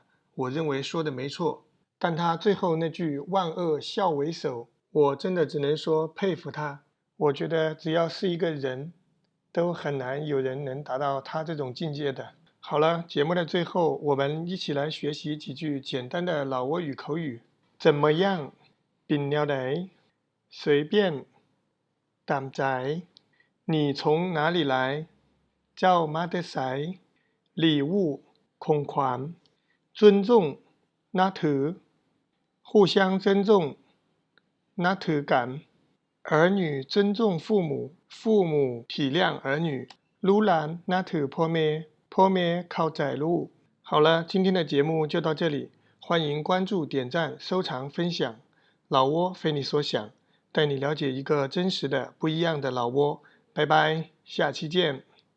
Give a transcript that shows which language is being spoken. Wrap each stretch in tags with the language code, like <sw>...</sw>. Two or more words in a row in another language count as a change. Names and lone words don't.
<zh>我认为说的没错，但他最后那句万恶孝为首，我真的只能说佩服他。我觉得只要是一个人， 都很难有人能达到他这种境界的。好了，节目的最后，我们一起来学习几句简单的老挝语口语。</zh> <lo>怎么样？ ເປັນແນວໃດ? 随便。 ຕາມໃຈ.</lo> <zh>你从哪里来？</zh> <lo>ເຈົ້າມາແຕ່ໃສ? 礼物ของขวัญ。</lo> <zh>尊重นับถือ。互相尊重</zh> <lo>ນັບຖືກັນ.</lo> <zh>儿女尊重父母，父母体谅儿女。</zh> <lo>ລູກຫຼານນັບຖືພໍ່ແມ່，ພໍ່ແມ່ເຂົ້າໃຈລູກ.</lo> <zh>好了，今天的节目就到这里，欢迎关注、点赞、收藏、分享。老挝非你所想，带你了解一个真实的、不一样的老挝。拜拜，下期见。</zh>